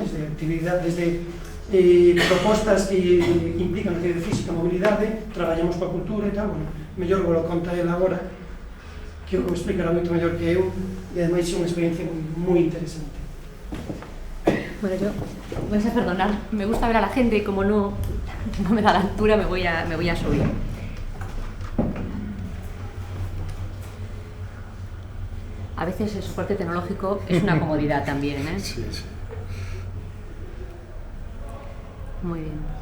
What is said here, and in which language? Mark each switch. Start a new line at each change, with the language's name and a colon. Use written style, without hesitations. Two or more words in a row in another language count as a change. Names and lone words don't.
Galician: Desde actividade, desde propostas que implican actividade física, mobilidade, traballamos coa cultura e tal, bueno, mellor vos lo conta ele agora, que o explicará moito mellor que eu, e ademais é unha experiencia moi interesante.
Spanish: Bueno, yo, vais a perdonar, me gusta ver a la gente y como no me da la altura me voy a subir. A veces el soporte tecnológico es una comodidad también, ¿eh? Sí, sí. Muy bien.